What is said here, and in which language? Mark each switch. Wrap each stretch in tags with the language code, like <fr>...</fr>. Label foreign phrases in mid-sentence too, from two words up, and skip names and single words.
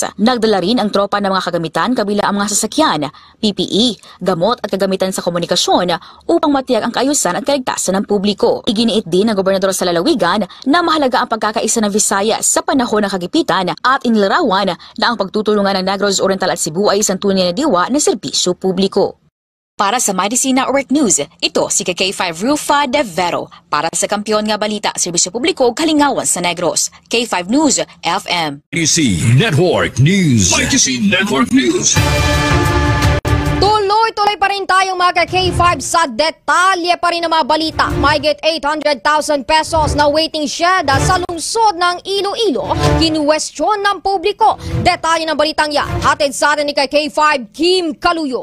<tl>Nagdala rin ang tropa ng mga kagamitan kabila ang mga sasakyan, PPE, gamot at kagamitan sa komunikasyon upang matiyak ang kaayusan at kaligtasan ng publiko. Iginiit din ng Gobernador sa lalawigan na mahalaga ang pagkakaisa ng Visayas sa panahon ng kagipitan at inilarawan na ang pagtutulungan ng Negros Oriental at Cebu ay isang tunay na diwa ng serbisyo publiko. Para sa MyDC Network News, ito si K5 Rufa De Vero.</tl> <hil>Para sa Kampiyon nga Balita, Serbisyo Publiko, Kalingawan sa Negros. K5 News, FM. IDC Network News. IDC Network News.</hil> <tl>Tuloy-tuloy pa rin tayong mga K5 sa detalye pa rin ng mga balita. Mahigit 800,000 pesos na waiting shed sa lungsod ng Iloilo, kinuwestiyon ng publiko. Detalye ng balitang yan, hatid sa atin ni K5 Kim Kaluyo.</tl>